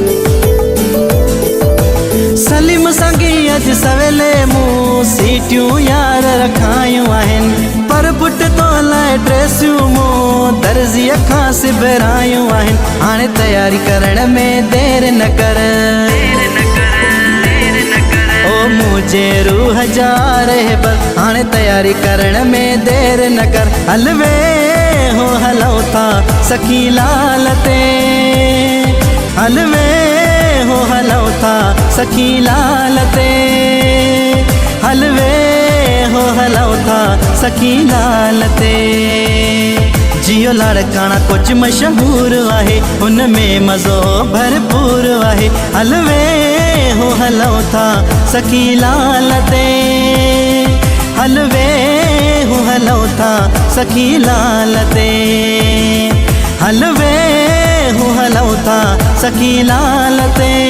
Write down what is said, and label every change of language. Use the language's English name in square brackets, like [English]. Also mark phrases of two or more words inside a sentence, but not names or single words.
[Sindhi] सलीम संगी अज सवेले मूं सीटियूं यार रखायूं आहिनि। पर पुट तो लाइ ड्रेसियूं मूं दर्जीअ खां सिबरायूं आहिनि। हाणे तयारी करण में देर न कर, ओ मुझे रूह जा रहबर। हाणे तयारी करण में देर न कर। हलवे हो हलो था सखी लाल ते, हलवे हो हलो था सखी लाल ते, हलवे हो हलऊं था सखी लाल ते। जियो लाड़काना कुछ मशहूर आहे, उनमें मज़ो भरपूर आहे। हलवे हो हलऊं था सखी लाल ते, हलवे हो हलऊं था सखी लाल ते, हलवे हो हलऊं था सखी लाल ते,